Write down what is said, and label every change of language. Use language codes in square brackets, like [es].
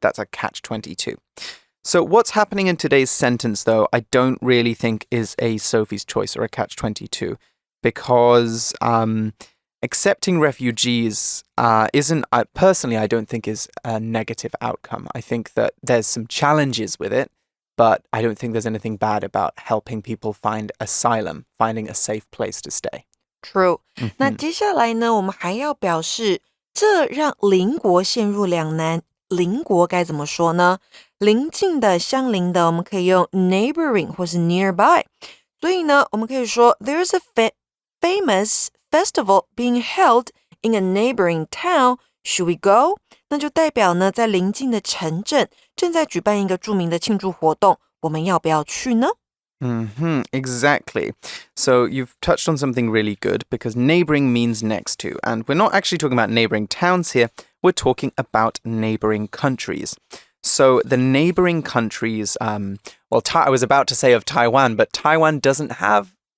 [en] That's a catch-22. So what's happening in today's sentence, though, I don't really think is a Sophie's choice or a catch-22 because accepting refugees personally, I don't think is a negative outcome. I think that there's some challenges with it, but I don't think there's anything bad about helping people find asylum, finding a safe place to stay. True. [zh] 那接下来呢，我们还要表示，这让邻国陷入两难。邻国该怎么说呢？邻近的、相邻的，我们可以用 neighboring 或是 nearby。所以呢，我们可以说 [en] There's a famous festival being held in a neighboring town. Should we go? [zh] 那就代表呢，在邻近的城镇正在举办一个著名的庆祝活动，我们要不要去呢 [en] ？Exactly. So you've touched on something really good because neighboring means next to. And we're not actually talking about neighboring towns here. We're talking about neighboring countries. So the neighboring countries, I was about to say of Taiwan, but Taiwan doesn't have...